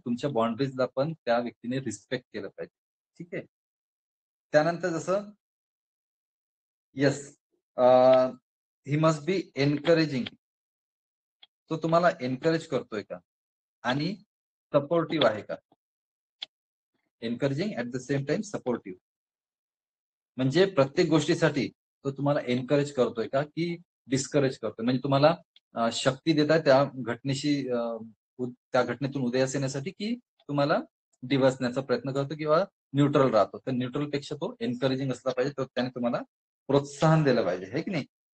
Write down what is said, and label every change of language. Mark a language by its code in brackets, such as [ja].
[mr] तुमच्या बाउंड्रीजला पण त्या व्यक्तीने रिस्पेक्ट केलं पाहिजे. ठीक आहे. त्यानंतर जसं [en] Yes, he must be encouraging. [mr] तो तुम्हाला एनकरेज करतोय का आणि सपोर्टिव्ह आहे का. [en] Encouraging at the same time supportive. [mr] म्हणजे प्रत्येक गोष्टीसाठी तो तुम्हाला एनकरेज करतोय का की डिस्करेज करतोय. म्हणजे तुम्हाला शक्ती देताय त्या घटनेशी त्या घटनेतून उदयास येण्यासाठी, की तुम्हाला डिवसण्याचा प्रयत्न करतो किंवा न्यूट्रल राहतो. तर न्यूट्रल पेक्षा तो एनकरेजिंग असला पाहिजे, तर त्याने तुम्हाला प्रोत्साहन दिलं पाहिजे, हे की नाही.